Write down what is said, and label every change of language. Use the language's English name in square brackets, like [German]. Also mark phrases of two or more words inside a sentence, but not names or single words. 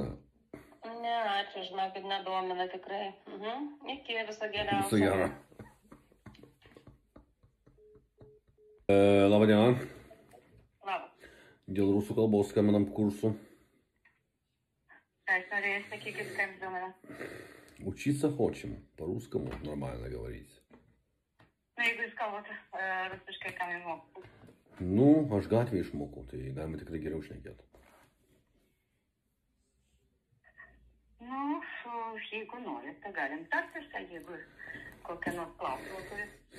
[Lithuanian] Ne, ačiū, žinokit, nedomina tikrai. Iki, viso geriausio. Viso gero. Labą dieną. Labas. Dėl rusų kalbos skambinam kursų. Ką jūs norėjai sakykit, kaip domina? [Russian] Учиться хочем, по-русскому нормально говорить. [Lithuanian] Na, jeigu jūs kalbate rusiškai, ką jūs mokate? Nu, aš gatvėje išmokau, tai galima tikrai geriau šnekėti. Nu, jeigu norit, tai galim tartis, jeigu kokią nors klausimą turit.